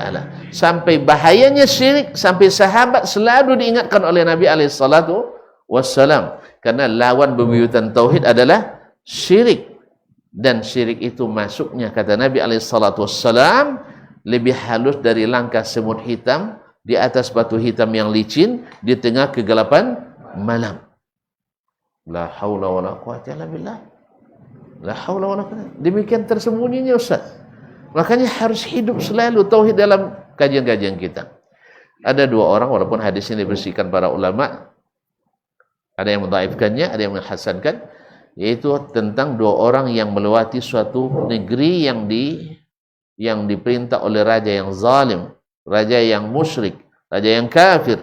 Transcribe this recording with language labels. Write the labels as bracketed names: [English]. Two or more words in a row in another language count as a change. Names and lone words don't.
[Indonesian] Sampai bahayanya syirik, sampai sahabat selalu diingatkan oleh Nabi SAW. Karena lawan bebuyutan tauhid adalah syirik. Dan syirik itu masuknya, kata Nabi SAW, lebih halus dari langkah semut hitam di atas batu hitam yang licin di tengah kegelapan malam. [Arabic] لا حول ولا قوة إلا بالله. لا حول ولا قوة. [Indonesian] Demikian tersembunyinya Ustaz. Makanya harus hidup selalu tauhid dalam kajian-kajian kita. Ada dua orang, walaupun hadis ini dibersihkan para ulama, ada yang mendhaifkannya, ada yang menghasankan, yaitu tentang dua orang yang melewati suatu negeri yang diperintah oleh raja yang zalim, raja yang musyrik, raja yang kafir.